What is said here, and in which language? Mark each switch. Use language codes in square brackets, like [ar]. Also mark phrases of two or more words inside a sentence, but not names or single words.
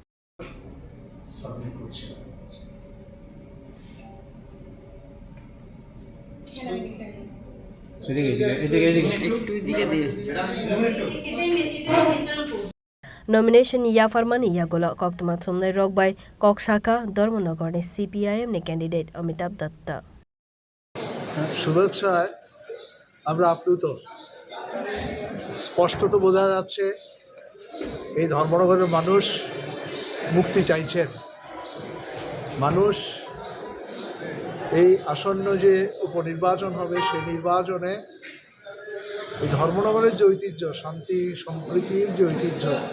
[trp] नमिनेशन याफारमानि यागोला कक्तमा थुमनै रगबाय कक्साका धर्मनगरनि सीपीआईएम नि कैंडिडेट अमिताभ दत्त [bn] শুভেচ্ছায় আমরা আপ্লুত স্পষ্টত বোঝা যাচ্ছে এই ধর্মনগরের মানুষ মুক্তি চাইছেন মানুষ এই আসন্ন যে উপনির্বাচন হবে সেই নির্বাচনে এই ধর্মনগরের যে ঐতিহ্য শান্তি সম্প্রীতির যে ঐতিহ্য